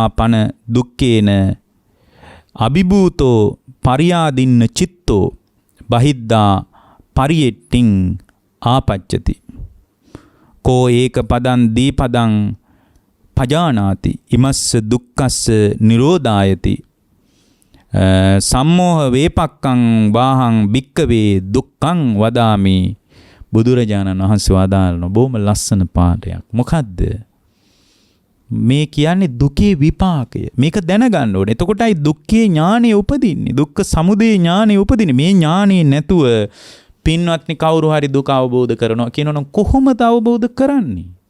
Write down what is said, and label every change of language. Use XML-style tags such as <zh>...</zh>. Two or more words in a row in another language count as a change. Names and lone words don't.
<pi>පන දුක්ඛේන අභිභූතෝ පරියාදින්න චිත්තෝ බහිද්දා පරියෙට්ටිං ආපච්චති කෝ ඒක පදං දීපදං පජානාති ඉමස්ස දුක්ඛස්ස නිරෝධායති සම්මෝහ වේපක්කං වාහං භික්කවේ දුක්ඛං වදාමි.</pi> <si>බුදුරජාණන් වහන්සේ වදාළන බොහොම ලස්සන පාඩයක්. මොකද්ද මේ කියන්නේ? දුකේ විපාකය. මේක දැනගන්න ඕනේ. එතකොටයි දුක්ඛේ ඥානෙ උපදින්නේ. දුක්ඛ සමුදය ඥානෙ උපදින්නේ. මේ ඥානෙ නැතුව පින්වත්නි කවුරු හරි දුක අවබෝධ කරනවා කියනවනම් කොහොමද අවබෝධ කරන්නේ?</si>